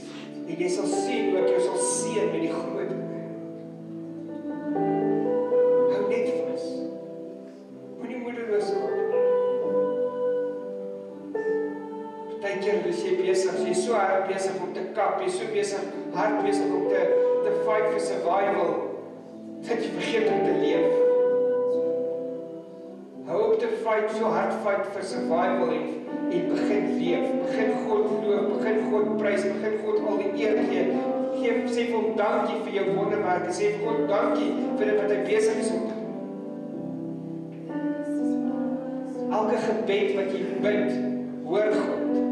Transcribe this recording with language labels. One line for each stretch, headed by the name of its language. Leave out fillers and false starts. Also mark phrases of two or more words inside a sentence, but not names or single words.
Afrikaans: En jy sal sien hoe ek jou sal seën met die groot dinge. Hou net vas. Moenie moedeloos raak. Partykeer is jy besig, jy is so hard besig om te kap, jy is so hard besig om te
English: fight for survival,
Afrikaans: dat jy vergeet om te leef. Hou op te fight, so hard
English: fight for survival
Afrikaans: en begin leef, begin God loof, begin God prys, begin God al die eer gee. Sê vir hom dankie vir jou wonderwerke, sê vir God dankie vir dit wat hy besig is om te doen. Elke gebed wat jy bid, hoor God.